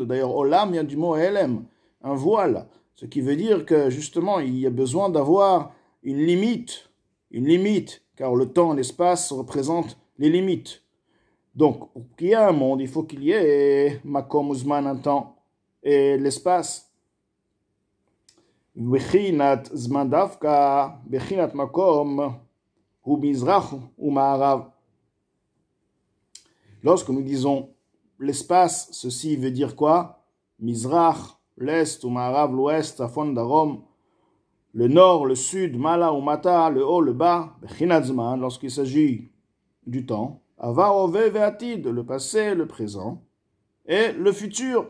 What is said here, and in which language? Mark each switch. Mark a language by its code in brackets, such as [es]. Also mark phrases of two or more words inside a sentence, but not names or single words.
[fr] D'ailleurs, Olam vient du mot Elem, un voile. Ce qui veut dire que, justement, il y a besoin d'avoir une limite, car le temps et l'espace représentent les limites. Donc, pour qu'il y ait un monde, il faut qu'il y ait [he] מקום וזמן, [fr] un temps, et l'espace. [he] בחינת זמן דווקא, בחינת מקום, הוא מזרח ומערב. [fr] Lorsque nous disons l'espace, ceci veut dire quoi? Mizrach, l'est ou Ma'arav, l'ouest, [he] צפון, דרום, [fr] le nord, le sud, [he] מעלה ומטה, [fr] le haut, le bas, [he] בחינת זמן, [fr] lorsqu'il s'agit du temps, [he] עבר, הווה, ועתיד, [fr] le passé, le présent, et le futur.